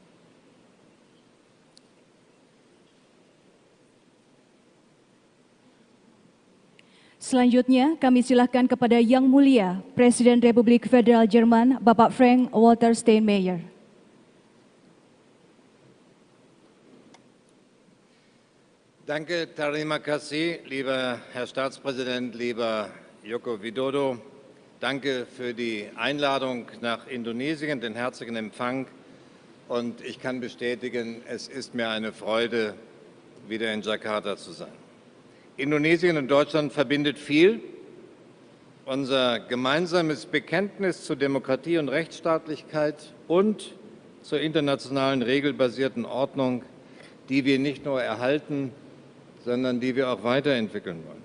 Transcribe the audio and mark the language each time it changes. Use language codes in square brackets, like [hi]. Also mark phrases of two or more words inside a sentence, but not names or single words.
[id] Selanjutnya, kami silakan kepada Yang Mulia Presiden Republik Federal Jerman, Bapak Frank-Walter Steinmeier. [de] Danke, [id] terima kasih, [de] lieber Herr Staatspräsident, lieber Joko Widodo. Danke für die Einladung nach Indonesien, den herzlichen Empfang. Und ich kann bestätigen, es ist mir eine Freude, wieder in Jakarta zu sein. Indonesien und Deutschland verbindet viel. Unser gemeinsames Bekenntnis zur Demokratie und Rechtsstaatlichkeit und zur internationalen regelbasierten Ordnung, die wir nicht nur erhalten, sondern die wir auch weiterentwickeln wollen.